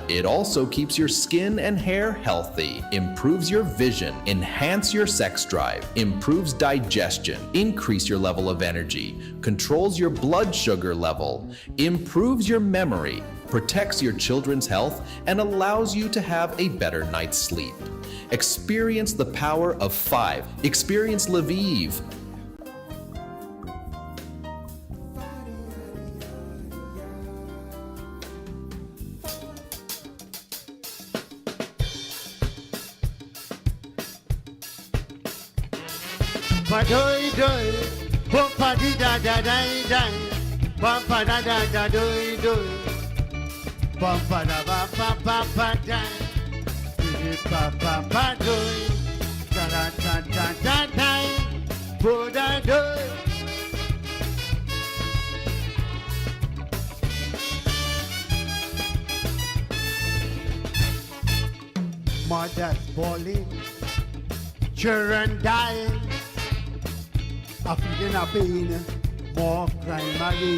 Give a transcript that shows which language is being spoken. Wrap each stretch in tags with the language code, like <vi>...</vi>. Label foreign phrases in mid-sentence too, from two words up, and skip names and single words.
<en>It also keeps your skin and hair healthy, improves your vision, enhance your sex drive, improves digestion, increase your level of energy, control controls your blood sugar level, improves your memory, protects your children's health, and allows you to have a better night's sleep. Experience the power of 5. Experience Lviv. Ba-doy doy, bum-pa-di-da-da-da-da, bum-pa-da-da-da-doy-doy, bum-pa-da-ba-ba-ba-ba-da, di-di-ba-ba-ba-doy, da-da-da-da-da-da, bo-da-doy. Mothers bawling, children dying, a feeling of pain, more crime again.</en>